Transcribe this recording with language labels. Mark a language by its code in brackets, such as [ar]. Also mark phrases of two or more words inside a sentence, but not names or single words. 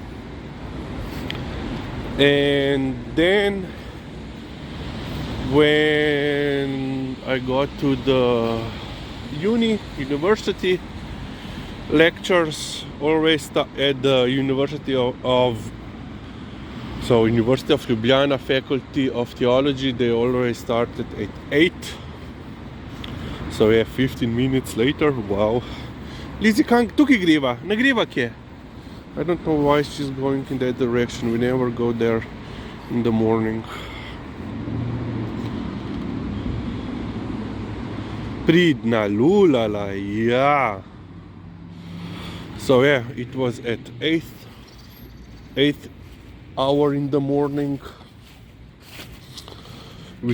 [en] And then when I got to the university, lectures always at the University of Ljubljana Faculty of Theology, they always started at 8. So yeah, 15 minutes later, wow. Lizzie, [sl] tukaj greva, ne greva kje. [en] I don't know why she's going in that direction. We never go there in the morning. [sl] Pridna lulala, yeah. [en] So yeah, it was at 8th hour in the morning we